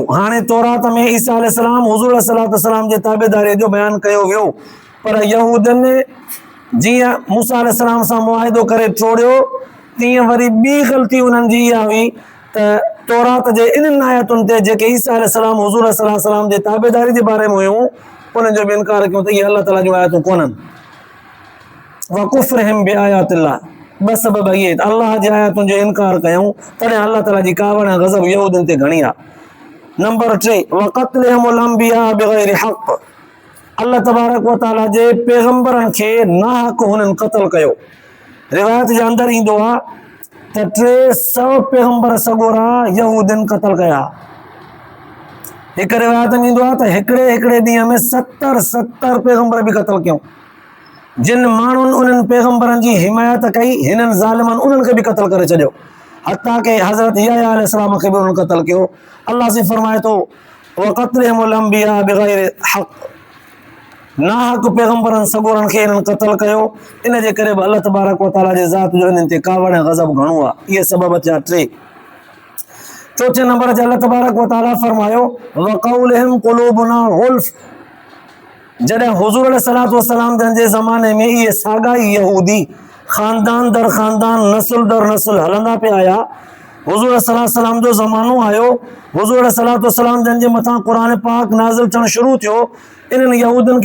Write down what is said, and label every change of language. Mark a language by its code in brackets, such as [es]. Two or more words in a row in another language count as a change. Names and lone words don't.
[sd] हाणे तौरात में ईसा अलैहिस्सलाम हुज़ूर अलैहिस्सलातु वस्सलाम जे ताबेदारीअ जो बयानु कयो वियो, पर यहूदनि जीअं मूसा अलैहिस्सलाम सां मुआहिदो करे टोड़ियो, तीअं वरी ॿी ग़लती उन्हनि जी इहा हुई त तौरात जे इन्हनि आयतुनि ते जेके ईसा अलैहिस्सलाम हुज़ूर अलैहिस्सलाम जे ताबेदारी जे बारे में हुयूं, उन्हनि जो बि इनकार कयूं त इहे अल्लाह ताला जूं आयतूं कोन्हनि। [ar] وكفرهم بآيات الله, [sd] ॿ सबब इहे त अल्लाह जे आयतुनि जो इनकार कयूं तॾहिं अल्लाह ताला जी कावड़ गज़ब यहूदनि ते घणी आहे। [ar] नंबर 3 وقتلهم الأنبياء بغير حق, [sd] अल्लाह तबारक व तआला जे पैगंबरनि खे नाहक हुननि क़तल कयो। रिवायत जे अंदरि ईंदो आहे त 300 पैगंबर सॻोरा यहूदनि क़तल कया। हिकु रिवायत में ईंदो आहे त हिकिड़े ॾींहं में 70 पैगंबर बि क़तल कयूं। जिन माण्हुनि उन्हनि पैगंबरनि जी हिमायत कई, हिननि ज़ालिमनि उन्हनि खे बि क़तल करे छॾियो, हता के हज़रत यहया अलैहिस्सलाम खे बि उन्हनि क़तल कयो। अल्लाह से फरमाए थो [ar] وقتلهم الأنبياء بغير حق, [sd] नाहक पैगंबरनि सॻोरनि खे हिननि क़तल कयो। इन जे करे बि अल्लाह तबारक व तआला जे ज़ात जो हिननि ते कावड़ गज़ब घणो आहे। इहे सबब थिया 3। चौथे नंबर ते अल्लाह तबारक व तआला फरमायो [ar] وقولهم قلوبنا غلف, [sd] जॾहिं हुज़ूर अलैहिस्सलातु वस्सलाम जन जे ज़माने में इहे साॻाई यहूदी ख़ानदान दर ख़ानदान नस्ल दर नस्ल हलंदा पिया आया, हुज़ूर अलैहिस्सलाम जो ज़मानो आयो, हुज़ूर अलैहिस्सलाम जन जे मथां क़ुरान पाक नाज़िल थियणु शुरू थियो, इन्हनि यहूदनि